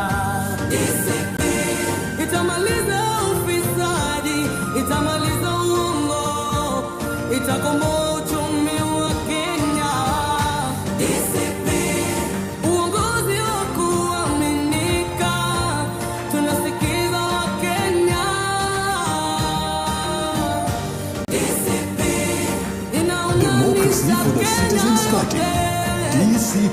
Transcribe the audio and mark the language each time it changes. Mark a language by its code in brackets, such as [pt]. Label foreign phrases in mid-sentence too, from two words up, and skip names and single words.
[sw] Itamaliza ufisadi, itamaliza uongo, itakomboa uchumi wa Kenya. Uongozi wa kuaminika, tunasikiza Wakenya. [en] Democracy for the Citizens Party, DCP.